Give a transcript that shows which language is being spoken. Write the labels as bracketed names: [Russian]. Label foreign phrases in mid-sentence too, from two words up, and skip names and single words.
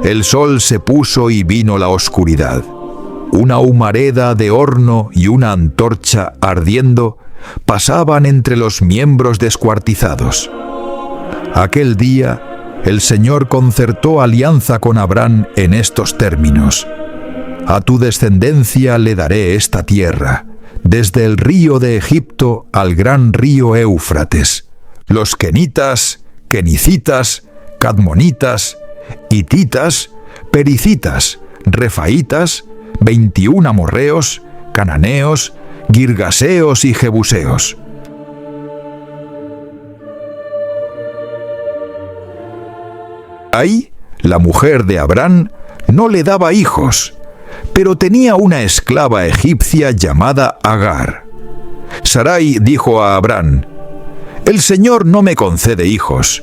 [Spanish] El sol se puso y vino la oscuridad. Una humareda de horno y una antorcha ardiendo pasaban entre los miembros descuartizados. Aquel día, el Señor concertó alianza con Abraham en estos términos: a tu descendencia le daré esta tierra, desde el río de Egipto al gran río Éufrates. Los kenitas, kenicitas, cadmonitas, hititas, pericitas, refaitas, 21 amorreos, cananeos, girgaseos y jebuseos. Ahí, la mujer de Abraham no le daba hijos, pero tenía una esclava egipcia llamada Agar. Sarai dijo a Abraham: «El Señor no me concede hijos.